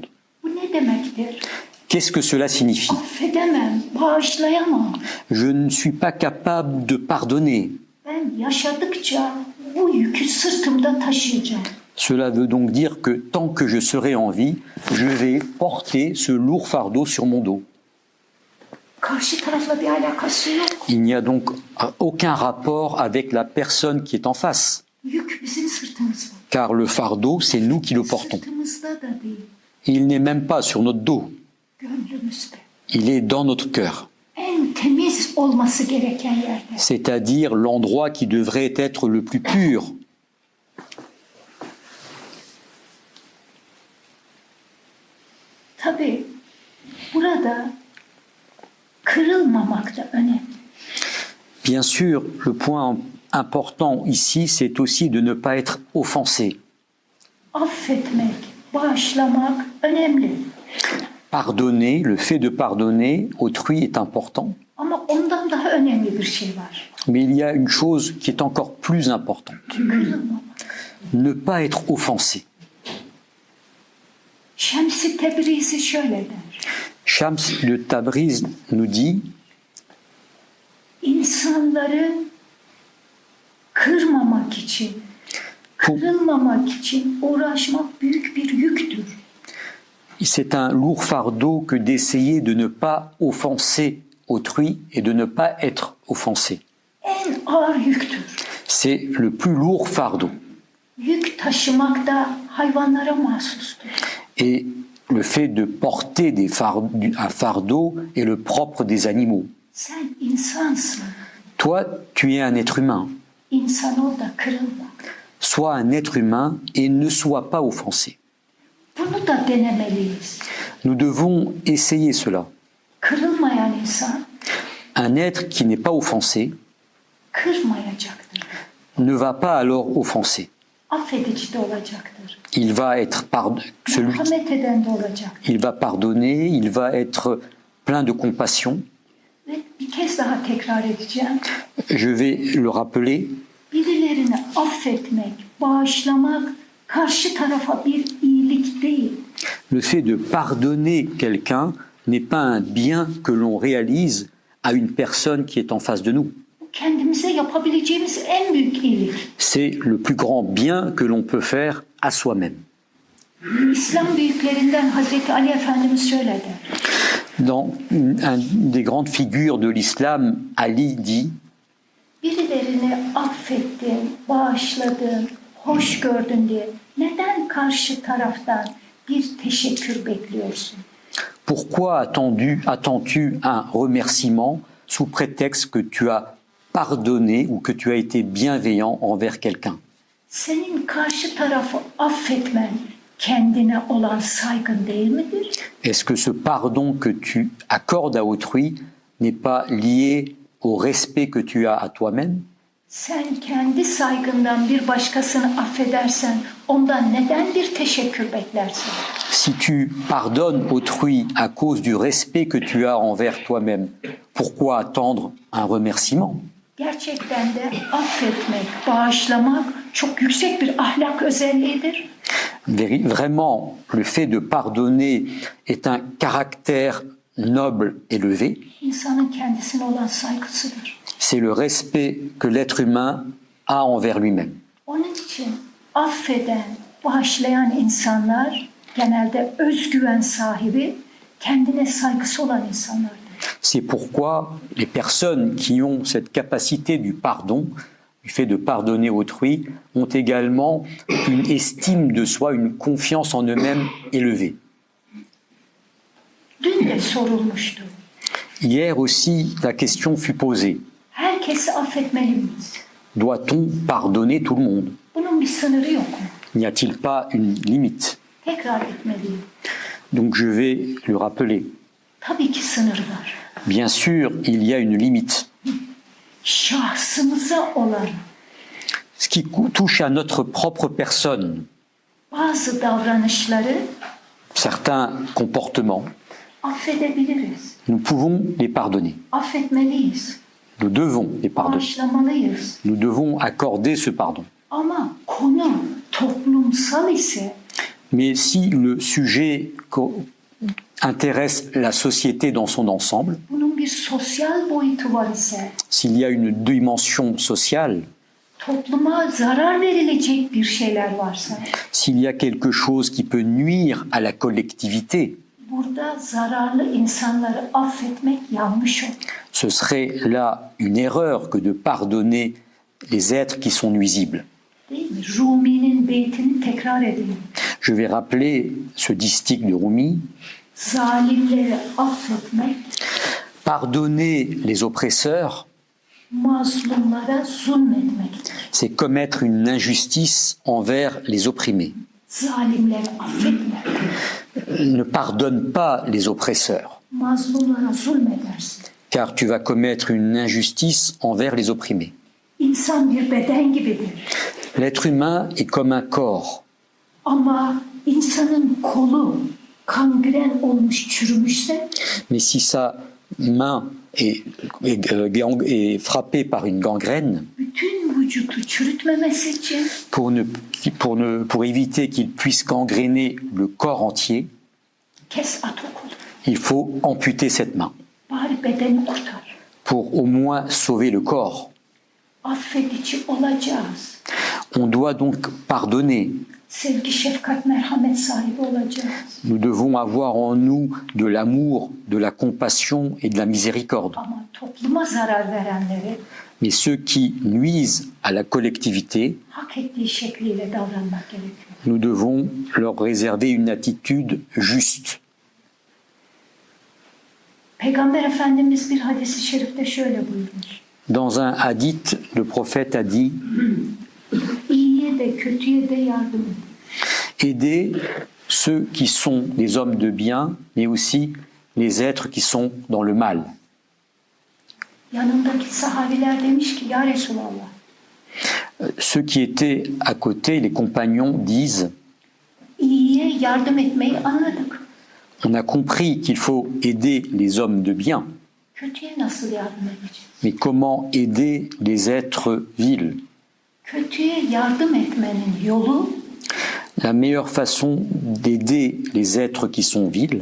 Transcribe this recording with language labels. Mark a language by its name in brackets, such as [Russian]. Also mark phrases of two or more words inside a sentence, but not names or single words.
[Turkish] Bu ne demektir? [French] Qu'est-ce que cela signifie? [Turkish] Affedemem, bağışlayamam. [French] Je ne suis pas capable de pardonner. [Turkish] Ben yaşadıkça bu yükü sırtımda taşıyacağım. [French] Cela veut donc dire que tant que je serai en vie, je vais porter ce lourd fardeau sur mon dos. [Turkish] Karşı tarafla bir alakası yok. [French] Il n'y a donc aucun rapport avec la personne qui est en face, [Turkish] Yük bizim sırtımızda. [French] car le fardeau, c'est nous qui le portons. [Turkish] Sırtımızda da değil, [French] Il n'est même pas sur notre dos, [Turkish] gönlümüzde. [French] il est dans notre cœur, [Turkish] En temiz olması gereken yerde. [French] c'est-à-dire l'endroit qui devrait être le plus pur. [Turkish] Tabii burada kırılmamak da önemli. [French] Bien sûr, le point important ici, c'est aussi de ne pas être offensé. [Turkish] Affetmek, bağışlamak önemli. [French] Pardonner, le fait de pardonner autrui est important, [Turkish] Ama ondan daha önemli bir şey var. [French] mais il y a une chose qui est encore plus importante, [Turkish] Kırılmamak. [French] ne pas être offensé. [Turkish] Şems-i Tebrizi şöyle der. [French] Shams de Tabriz nous dit [Turkish] İnsanları kırmamak için, kırılmamak için uğraşmak büyük bir yüktür. [French] c'est un lourd fardeau que d'essayer de ne pas offenser autrui et de ne pas être offensé. [Turkish] En ağır yüktür. [French] C'est le plus lourd fardeau. [Turkish] Yük taşımak da hayvanlara mahsustur. [French] Et le fait de porter un fardeau est le propre des animaux. [Turkish] Sen insansın. [French] Toi, tu es un être humain. [Turkish] İnsan ol da kırılma. [French] Sois un être humain et ne sois pas offensé. [Turkish] Bunu da denemeliyiz. [French] Nous devons essayer cela. [Turkish] Kırılmayan insan [French] Un être qui n'est pas offensé [Turkish] kırmayacaktır. [French] ne va pas alors offenser. [Turkish] Affedici de olacaktır. [French] Il va être celui [Turkish] Merhamet eden de olacaktır. [French] il va pardonner, il va être plein de compassion. [Turkish] Ve bir kez daha tekrar edeceğim. [French] Je vais le rappeler, [Turkish] Birilerini affetmek, bağışlamak karşı tarafa bir iyilik değil. [French] le fait de pardonner quelqu'un n'est pas un bien que l'on réalise à une personne qui est en face de nous. [Turkish] Bu kendimize yapabileceğimiz en büyük iyilik. [French] C'est le plus grand bien que l'on peut faire à soi-même. [Turkish] İslam büyüklerinden Hazreti Ali Efendimiz şöyle der. [French] Dans une des grandes figures de l'islam, Ali dit [Turkish] Birilerini affettin, bağışladın, hoş gördün diye neden karşı taraftan bir teşekkür bekliyorsun? [French] pourquoi attends-tu un remerciement sous prétexte que tu as pardonné ou que tu as été bienveillant envers quelqu'un? [Turkish] Senin karşı tarafı affetmen kendine olan saygın değil midir? [French] Est-ce que ce pardon que tu accordes à autrui n'est pas lié au respect que tu as à toi-même? [Turkish] Sen kendi saygından bir başkasını affedersen ondan neden bir teşekkür beklersin? [French] Si tu pardonnes autrui à cause du respect que tu as envers toi-même, pourquoi attendre un remerciement? [Turkish] Gerçekten de affetmek, bağışlamak çok yüksek bir ahlak özelliğidir. [French] Vraiment, le fait de pardonner est un caractère noble, élevé. [Turkish] İnsanın kendisine olan saygısıdır. [French] C'est le respect que l'être humain a envers lui-même. [Turkish] Onun için affeden, bağışlayan insanlar genelde özgüven sahibi, kendine saygısı olan insanlardır. [French] C'est pourquoi les personnes qui ont cette capacité du pardon, du fait de pardonner autrui, ont également une estime de soi, une confiance en eux-mêmes élevée. [Turkish] Dün de sorulmuştu. [French] Hier aussi, la question fut posée. [Turkish] Herkesi affetmeli miyiz? [French] Doit-on pardonner tout le monde? [Turkish] Bunun bir sınırı yok mu? [French] N'y a-t-il pas une limite? [Turkish] Tekrar etmeliyim. [French] Donc je vais le rappeler. [Turkish] Tabii ki sınırı var. [French] Bien sûr, il y a une limite. [Turkish] Şahsımıza olan [French] Ce qui touche à notre propre personne, [Turkish] bazı davranışları [French] certains comportements, [Turkish] affedebiliriz. [French] nous pouvons les pardonner. [Turkish] Affetmeliyiz. [French] Nous devons les pardonner. [Turkish] Bağışlamalıyız. [French] Nous devons accorder ce pardon. [Turkish] Ama konu toplumsal ise [French] Mais si le sujet intéresse la société dans son ensemble, [Turkish] bunun bir sosyal boyutu var ise [French] s'il y a une dimension sociale, [Turkish] topluma zarar verilecek bir şeyler varsa [French] s'il y a quelque chose qui peut nuire à la collectivité, [Turkish] Burada zararlı insanları affetmek yanlış olur. [French] Ce serait là une erreur que de pardonner les êtres qui sont nuisibles. [Turkish] Değil mi? Rumi'nin beytini tekrar edelim. [French] Je vais rappeler ce distique de Rumi. [Turkish] Zalimleri affetmek, [French] Pardonner les oppresseurs, [Turkish] mazlumlara zulmetmektir. [French] c'est commettre une injustice envers les opprimés. [Turkish] Zalimleri affetme. [French] Ne pardonne pas les oppresseurs, [Turkish] Mazlumlara zulmedersin. [French] car tu vas commettre une injustice envers les opprimés. [Turkish] İnsan bir beden gibidir. [French] L'être humain est comme un corps, [Turkish] Ama insanın kolu kangren olmuş, çürümüşse [French] mais si sa main est frappée par une gangrène, [Turkish] bütün vücudu çürütmemesi için [French] pour éviter qu'il puisse gangréner le corps entier, [Turkish] kes at o kolu. [French] il faut amputer cette main [Turkish] Bari bedeni kurtar. [French] pour au moins sauver le corps. [Turkish] Affedici olacağız. [French] On doit donc pardonner. [Turkish] Sevgi, şefkat, merhamet sahibi olacağız. [French] Nous devons avoir en nous de l'amour, de la compassion et de la miséricorde. [Turkish] Ama topluma zarar verenleri [French] Mais ceux qui nuisent à la collectivité, [Turkish] hak ettiği şekliyle davranmak gerekiyor. [French] nous devons leur réserver une attitude juste. [Turkish] Peygamber Efendimiz bir hadis-i şerifte şöyle buyurmuş. [French] Dans un hadith, le prophète a dit [Turkish] İyiye de kötüye de yardım edin. [French] aider ceux qui sont des hommes de bien, mais aussi les êtres qui sont dans le mal. [Turkish] Yanındaki sahabiler demiş ki [Arabic] يا رسول الله [French] Ceux qui étaient à côté, les compagnons, disent [Turkish] iyiye yardım etmeyi anladık. [French] on a compris qu'il faut aider les hommes de bien, [Turkish] Kötüye nasıl yardım edeceğiz? [French] mais comment aider les êtres vils? [Turkish] Kötüye yardım etmenin yolu [French] La meilleure façon d'aider les êtres qui sont vils,